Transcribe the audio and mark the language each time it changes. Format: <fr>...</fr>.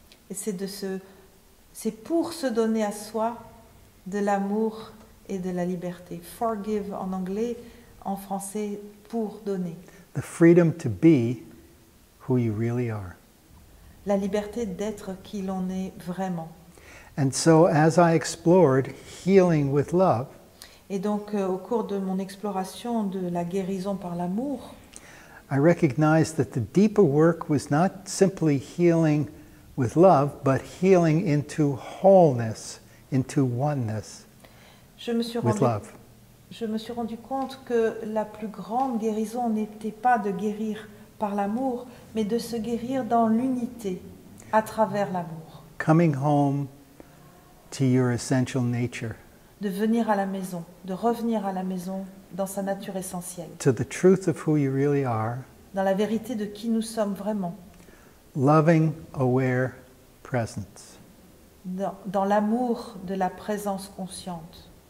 <fr>Et c'est pour se donner à soi de l'amour et de la liberté. Forgive en anglais, en français, pour donner.</fr> <en>The freedom to be who you really are.</en> <fr>La liberté d'être qui l'on est vraiment.</fr> <en>And so as I explored healing with love,</en> <fr>Et donc, au cours de mon exploration de la guérison par l'amour,</fr> <en>I recognized that the deeper work was not simply healing with love, but healing into wholeness, into oneness</en> <fr>je me suis</fr> <en>with love.</en> <fr>rendu compte que la plus grande guérison n'était pas de guérir par l'amour, mais de se guérir dans l'unité, à travers l'amour.</fr> <en>Coming home to your essential nature,</en> <fr>De venir à la maison, de revenir à la maison dans sa nature essentielle,</fr> <en>to the truth of who you really are,</en> <fr>dans la vérité de qui nous sommes vraiment,</fr> <en>loving, aware presence.</en> <fr>dans l'amour de la présence consciente.</fr>